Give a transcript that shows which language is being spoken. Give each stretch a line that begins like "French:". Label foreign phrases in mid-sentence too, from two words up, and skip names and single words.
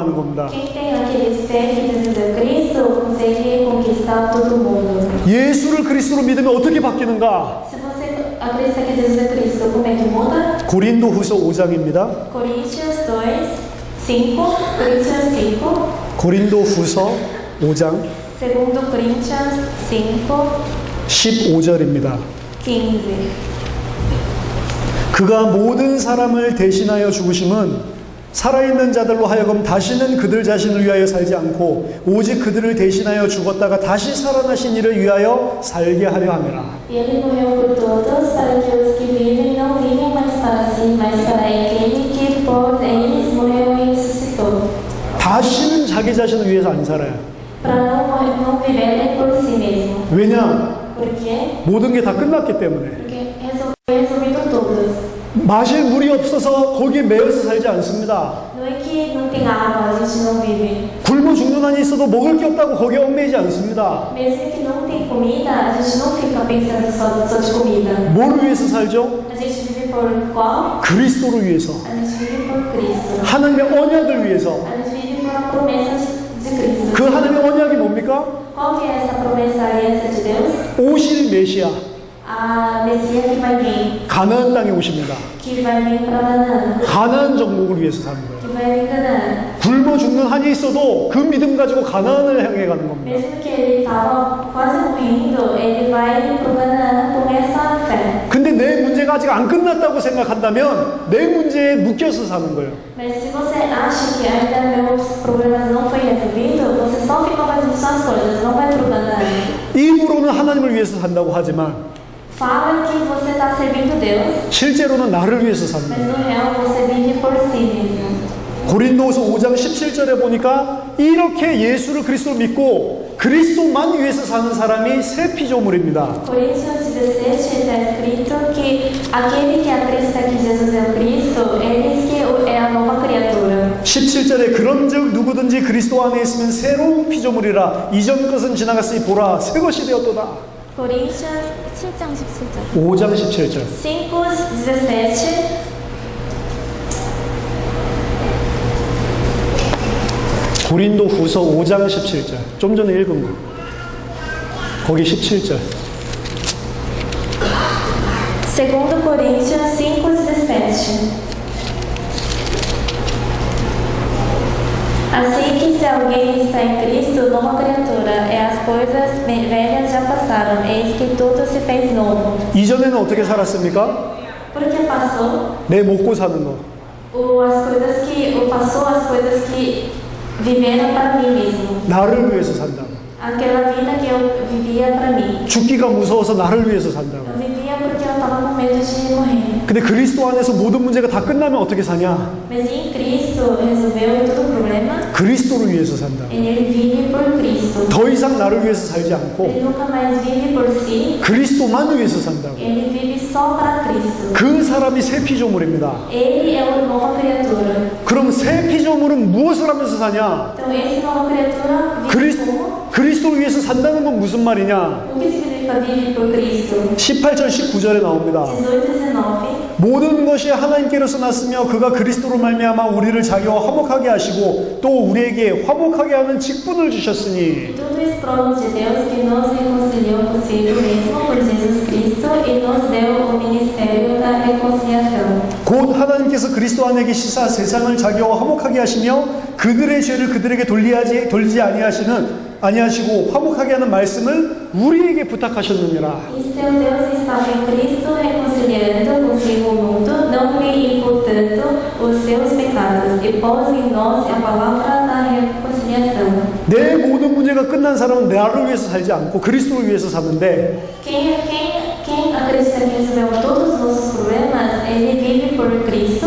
Portuguese: Quem tem aquele fé que Jesus é o Cristo, consegue conquistar conquistar todo mundo.
Korean: 예수를 그리스도로 믿으면 어떻게 바뀌는가?
Portuguese: Se você acredita que Jesus é Cristo, como é que muda?
Korean: 고린도후서 5장입니다.
Portuguese: Coríntios 5.
Korean: 고린도후서 5장
Portuguese: Segundo Coríntios 5,
Korean: 15절입니다. 15. 그가 모든 사람을 대신하여 죽으심은 살아있는 자들로 하여금 다시는 그들 자신을 위하여 살지 않고 오직 그들을 대신하여 죽었다가 다시 살아나신 이를 위하여 살게 하려 함이라.
Portuguese: E ele morreu por todos, para que os que vivem não vivem mais para si, mas para aquele que por eles morreu e ressuscitou.
Korean: 다시는 자기 자신을 위해서 안 살아요.
Portuguese: Para não viverem por si mesmo.
Korean: 왜냐?
Portuguese: Por quê?
Korean: 모든 게 다 끝났기 때문에.
Portuguese: Porque foi resolvido todos.
Korean: 마실 물이 없어서 거기에 매여서 살지 않습니다.
Portuguese: Não é que não tem água, a gente não vive.
Korean: 굶어 죽는 한이 있어도 먹을 게 없다고 거기에 얽매이지 않습니다.
Portuguese: Mesmo que não tem comida, a gente não fica pensando só de comida.
Korean: 뭐를 위해서 살죠?
Portuguese: A gente vive por qual?
Korean: 그리스도를 위해서.
Portuguese: A gente vive por Cristo.
Korean: 하나님의 언약을 위해서.
Portuguese: A gente vive por a promessa de Cristo.
Korean: 그 하나님의 언약이 뭡니까?
Portuguese: Qual que é essa promessa aliança de Deus?
Korean: 오실 메시아,
Portuguese: A Messias que vai vir.
Korean: 가나안 땅에 오십니다.
Portuguese: Que vai vir para Canaã.
Korean: 가나안 정복을 위해서 사는 거예요.
Portuguese: Que vai vir Canaã.
Korean: 굶어 죽는 한이 있어도 그 믿음 가지고 가나안을 향해 가는 겁니다.
Portuguese: Mesmo que ele estava quase morrendo, ele vai para Canaã com essa fé.
Korean: 근데 내 문제가 아직 안 끝났다고 생각한다면 내 문제에 묶여서 사는 거예요.
Portuguese: Mas se você acha que ainda meus problemas não foi resolvido, você só fica fazendo suas coisas, não vai para o Canaã.
Korean: 입으로는 하나님을 위해서 산다고 하지만
Portuguese: Fala que você está servindo Deus,
Korean: 실제로는 나를 위해서 사는
Portuguese: mas
Korean: 거예요.
Portuguese: no real você vive por si mesmo.
Korean: 고린도후서 5장 17절에 보니까 이렇게 예수를 그리스도로 믿고 그리스도만 위해서 사는 사람이 새 피조물입니다.
Portuguese: Coríntios 17 está escrito que aquele que acredita que Jesus é o Cristo, eles que é a nova criatura.
Korean: 17절에 그런즉 누구든지 그리스도 안에 있으면 새로운 피조물이라 이전 것은 지나갔으니 보라 새 것이 되었도다. Coríntios 7장 17절. 5장 17절. 5:17. 고린도후서 5장 17절. 좀 전에 읽은 거. 거기 17절.
Portuguese: Segundo Coríntios 5:17. Assim que se alguém está em Cristo, nova criatura, as coisas velhas já passaram, eis que tudo se fez novo.
Korean: 이전에는 어떻게 살았습니까?
Portuguese: Porque passou
Korean: 내 먹고 사는 거.
Portuguese: passou as coisas que viveram para mim mesmo.
Korean: 나를 위해서 산다고.
Portuguese: Aquela vida que eu vivia para mim.
Korean: 죽기가 무서워서 나를 위해서 산다고.
Portuguese: Eu vivia porque eu estava com medo de morrer.
Korean: 근데 그리스도 안에서 모든 문제가 다 끝나면 어떻게 사냐?
Portuguese: Mas em Cristo resolveu todo o problema.
Korean: 그리스도를 위해서 산다.
Portuguese: Ele vive por Cristo.
Korean: 더 이상 나를 위해서 살지 않고
Portuguese: Ele nunca mais vive por si.
Korean: 그리스도만 위해서 산다고.
Portuguese: Ele vive só para Cristo.
Korean: 그 사람이 새 피조물입니다.
Portuguese: Ele é uma nova criatura.
Korean: 그럼 새 피조물은 무엇을 하면서 사냐?
Portuguese: Então, essa nova criatura vive como?
Korean: 그리스도를 위해서 산다는 건 무슨 말이냐?
Portuguese: O que significa vive por Cristo?
Korean: 18절 19절에 나옵니다. 18, 19. 모든 것이 하나님께로서 났으며 그가 그리스도로 말미암아 우리를 자기와 화목하게 하시고 또 우리에게 화목하게 하는 직분을 주셨으니
Portuguese: Tudo isso provém de Deus que nos reconciliou consigo mesmo por Jesus Cristo e nos deu o ministério da reconciliação.
Korean: 곧 하나님께서 그리스도 안에 계시사 세상을 자기와 화목하게 하시며 그들의 죄를 그들에게 돌리지 아니하시고 화목하게 하는 말씀을 우리에게 부탁하셨느니라.
Portuguese: E seu Deus estava em Cristo reconciliando consigo o mundo, não lhe imputando os seus pecados, e pôs em nós a palavra da reconciliação.
Korean: 내 모든 문제가 끝난 사람은 나를 위해서 살지 않고 그리스도를 위해서 사는데
Portuguese: Quem acredita que resolveu todos os nossos problemas, ele vive por Cristo.